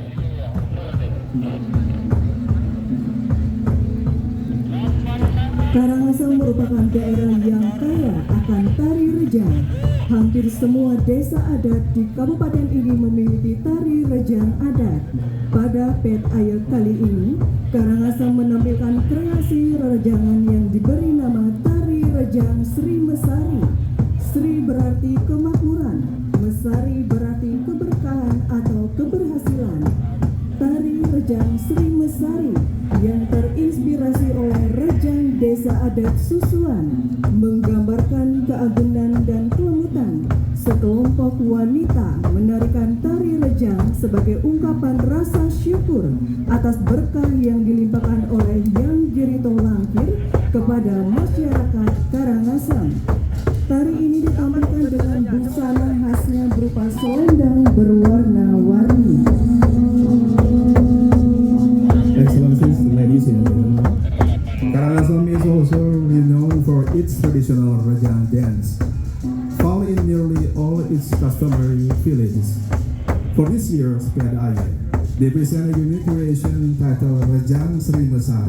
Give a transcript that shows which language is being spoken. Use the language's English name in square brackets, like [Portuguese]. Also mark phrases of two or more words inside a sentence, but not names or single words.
[Indonesian] Karangasem merupakan daerah yang kaya akan tari rejang. Hampir semua desa adat di kabupaten ini memiliki tari rejang adat. Pada pet air kali ini, Karangasem menampilkan kreasi rejangan yang diberi nama tari rejang Sri Mesari. Sri berarti kemakmuran, Mesari berarti keberkahan atau keberhasilan. Tari rejang Sri Mesari yang terinspirasi oleh rejang desa adat Susuan menggambarkan keagungan dan kelemutan. Sekelompok wanita menarikan tari rejang sebagai ungkapan rasa syukur atas berkah yang dilimpahkan oleh Yang Girito Langkir kepada masyarakat Karangasem. Tari ini ditampilkan dengan busana khasnya berupa selendang berwarna-warni. [English] Excellencies, ladies and gentlemen, Karangasem is also renowned for its traditional rejang dance, found in nearly all its customary villages. For this year's Piad Air, they present a unique creation titled Rejang Sri Mesari.